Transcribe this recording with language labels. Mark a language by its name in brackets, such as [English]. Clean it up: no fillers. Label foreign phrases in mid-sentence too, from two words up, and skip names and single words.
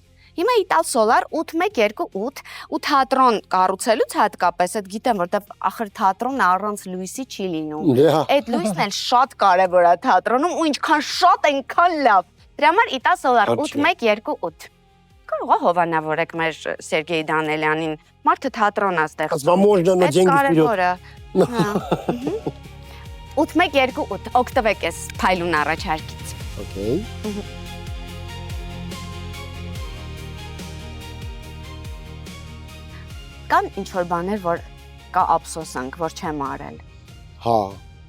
[Armenian] Հիմա Իտալ Սոլար 8128 ու թատրոն կառուցելուց հատկապես այդ գիտեմ, որտեվ ախր թատրոնը առանց լույսի չի լինում։ Այդ լույսն էլ շատ կարևոր է թատրոնում ու ինչքան շատ այնքան լավ։ Դրա համար Իտալ Սոլար 8128։ Կարող է հովանավորեք մեր Սերգեյ Դանելյանին։ Մարդը թատրոն է ստեղծում։ [Russian] Можно на деньги вперед։ [Armenian] 8128 օգտվեք այս փայլուն առաջարկից։ Okay։ Կան ինչ-որ բաներ, որ կա ափսոսանք, որ չեմ արել։ Հա։ Ինչը։